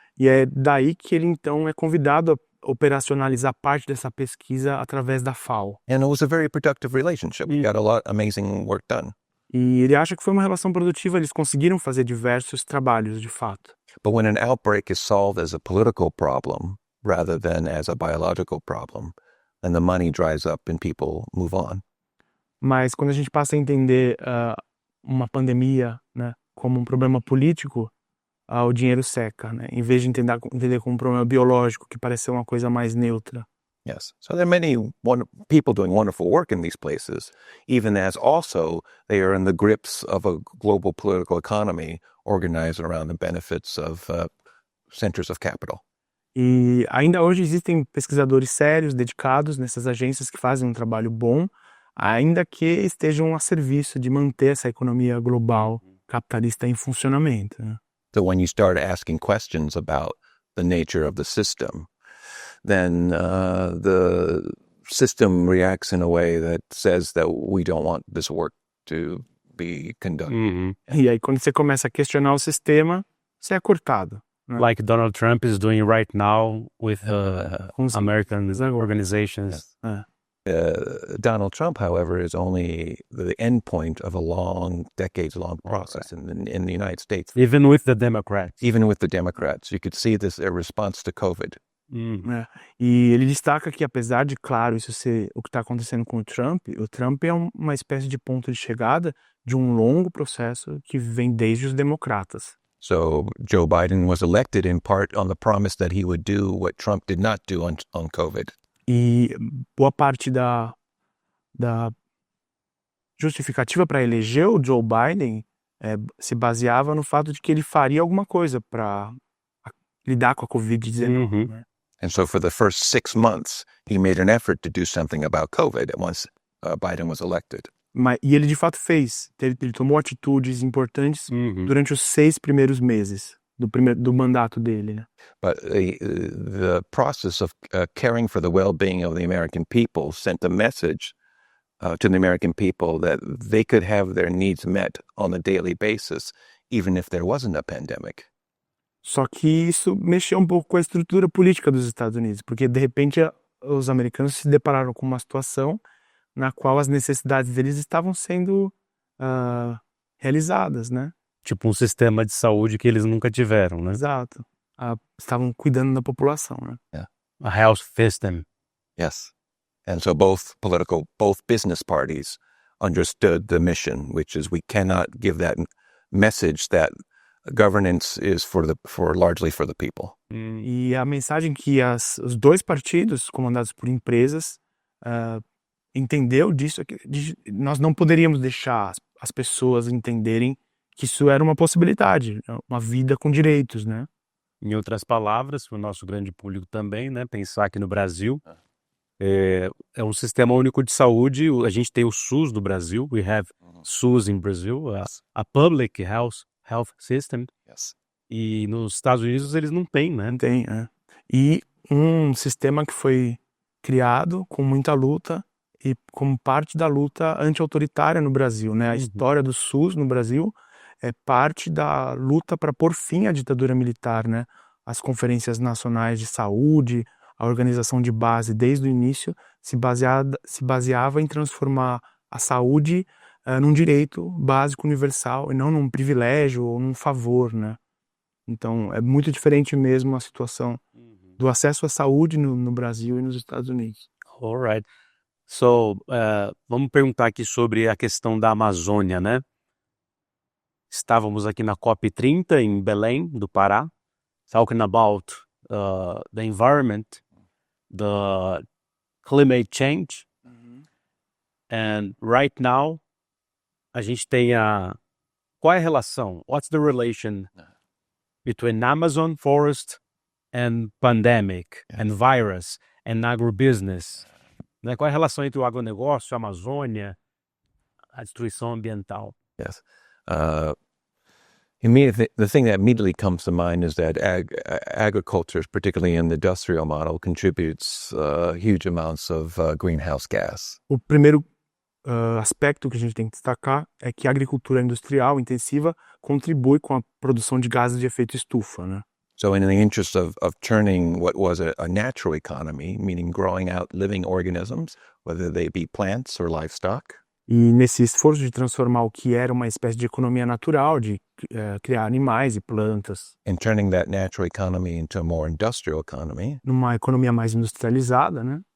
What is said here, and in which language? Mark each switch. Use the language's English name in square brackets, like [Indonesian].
[Portuguese] E é daí que ele então é convidado a operacionalizar parte dessa pesquisa através da FAO. [English] And it was a very productive relationship. We got a lot of amazing work done. [Portuguese] E ele acha que foi uma relação produtiva, eles conseguiram fazer diversos trabalhos, de fato. [English] But when an outbreak is solved as a political problem rather than as a biological problem, then the money dries up and people move on. [Portuguese] Mas quando a gente passa a entender uma pandemia, né, como um problema político, o dinheiro seca, né? Em vez de entender como um problema biológico, que parece ser uma coisa mais neutra. [English] Yes. So there are many people doing wonderful work in these places, even as also they are in the grips of a global political economy organized around the benefits of centers of capital. [Portuguese] E ainda hoje existem pesquisadores sérios, dedicados nessas agências que fazem um trabalho bom, ainda que estejam a serviço de manter essa economia global capitalista em funcionamento, né? [English] So when you start asking questions about the nature of the system, then the system reacts in a way that says that we don't want this work to be conducted. Mhm. [Portuguese] E aí quando você começa a questionar o sistema, você é cortado. [English] Like Donald Trump is doing right now with American organizations. Donald Trump, however, is only the end point of a long, decades-long process in the United States. Even with the Democrats. Even with the Democrats, you could see this a response to COVID. [Portuguese] É. E ele destaca que, apesar de, claro, isso ser o que está acontecendo com o Trump é uma espécie de ponto de chegada de um longo processo que vem desde os democratas. [English] So Joe Biden was elected in part on the promise that he would do what Trump did not do on COVID. [Portuguese] E boa parte da justificativa para eleger o Joe Biden se baseava no fato de que ele faria alguma coisa para lidar com a Covid-19. Né? [English] And so for the first 6 months, he made an effort to do something about COVID once Biden was elected. [Portuguese] E ele de fato fez. Ele tomou atitudes importantes durante os 6 primeiros meses do mandato dele. Né? [English] But the process of caring for the well-being of the American people sent a message to the American people that they could have their needs met on a daily basis, even if there wasn't a pandemic. [Portuguese] Só que isso mexeu um pouco com a estrutura política dos Estados Unidos, porque de repente os americanos se depararam com uma situação na qual as necessidades deles estavam sendo realizadas, né? Tipo um sistema de saúde que eles nunca tiveram, né? Exato. Estavam cuidando da população, né? [English] Yeah. A health system. Yes. And so both business parties understood the mission, which is we cannot give that message that governance is largely for the people. [Portuguese] E a mensagem que os dois partidos, comandados por empresas, entendeu disso, nós não poderíamos deixar as pessoas entenderem que isso era uma possibilidade, uma vida com direitos, né? Em outras palavras, para o nosso grande público também, né? Pensar que no Brasil é um sistema único de saúde. A gente tem o SUS no Brasil. [English] We have SUS in Brazil, a public health system. Yes. [Portuguese] E nos Estados Unidos eles não têm, né? Não tem, E um sistema que foi criado com muita luta e como parte da luta anti-autoritária no Brasil, né? A história do SUS no Brasil é parte da luta para pôr fim à ditadura militar, né? As conferências nacionais de saúde, a organização de base desde o início se baseava em transformar a saúde num direito básico universal e não num privilégio ou num favor, né? Então é muito diferente mesmo a situação do acesso à saúde no Brasil e nos Estados Unidos. [English] Alright. [Portuguese] So, vamos perguntar aqui sobre a questão da Amazônia, né? Estávamos aqui na COP30 em Belém, do Pará, [English] talking about the environment, the climate change, and right now [Portuguese] a gente tem qual é a relação? [English] What's the relation between Amazon forest and pandemic and virus and agribusiness? [Portuguese] Né? Qual é a relação entre o agronegócio, a Amazônia, a destruição ambiental? [English] Yes. The thing that immediately comes to mind is that agriculture, particularly in the industrial model, contributes huge amounts of greenhouse gas. [Portuguese] O primeiro aspecto que a gente tem que destacar é que a agricultura industrial intensiva contribui com a produção de gases de efeito estufa, né? [English] So in the interest of turning what was a natural economy, meaning growing out living organisms, whether they be plants or livestock. [Portuguese] E nesse esforço de transformar o que era uma espécie de economia natural, de criar animais e plantas, [English] And turning that natural economy into a more industrial economy, [Portuguese] numa economia mais industrializada, né?